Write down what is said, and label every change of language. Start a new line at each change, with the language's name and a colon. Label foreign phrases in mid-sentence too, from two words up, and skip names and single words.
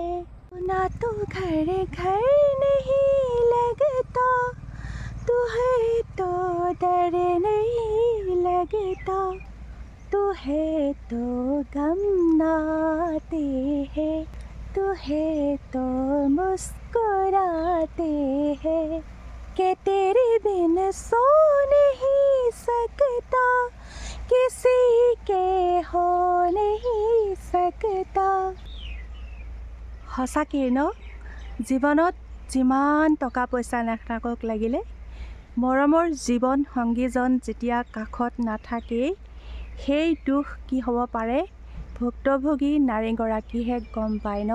Hindi: ना तो घर घर नहीं लगता, तू है तो डर नहीं लगता, तू है तो गम ना आते हैं, तू है तो मुस्कुराते हैं, कि तेरे बिन सो नहीं सकता, किसी के हो नहीं सकता।
Assamese: সঁচাকৈ ন, জীৱনত যিমান টকা পইচা নাথাকক লাগিলে মৰমৰ জীৱন সংগীজন যেতিয়া কাষত নাথাকেই, সেই দুখ কি হ'ব পাৰে ভুক্তভোগী নাৰীগৰাকীহে গম পায় ন।